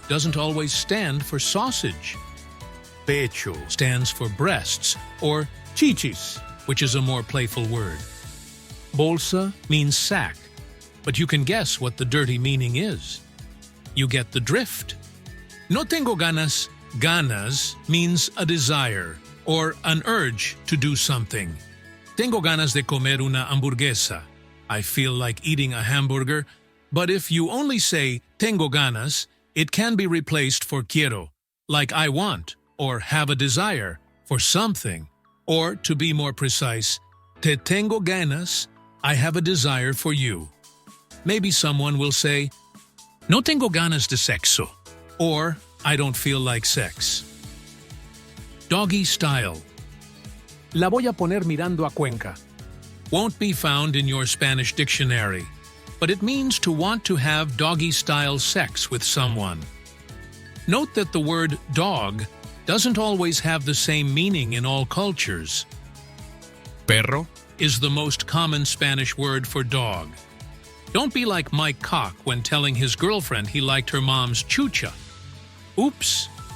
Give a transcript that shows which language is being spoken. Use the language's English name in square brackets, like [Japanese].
[English] Doesn't always stand for sausage. Pecho stands for breasts, or chichis, which is a more playful word. Bolsa means sack, but you can guess what the dirty meaning is. You get the drift. [Spanish] No tengo ganas. [English] Ganas means a desire or an urge to do something. [Spanish] Tengo ganas de comer una hamburguesa. [English] I feel like eating a hamburger. But if you only say [Spanish] tengo ganas, [English] it can be replaced for quiero, like I want, or have a desire for something. Or, to be more precise, [Spanish] te tengo ganas, [English] I have a desire for you. Maybe someone will say, [Spanish] no tengo ganas de sexo, [English] or I don't feel like sex. Doggy Style. [Spanish] La voy a poner mirando a Cuenca. [English] Won't be found in your Spanish dictionary, but it means to want to have doggy-style sex with someone. Note that the word dog doesn't always have the same meaning in all cultures. perro, Is the most common Spanish word for dog. Don't be like Mike Cock when telling his girlfriend he liked her mom's chucha. Oops!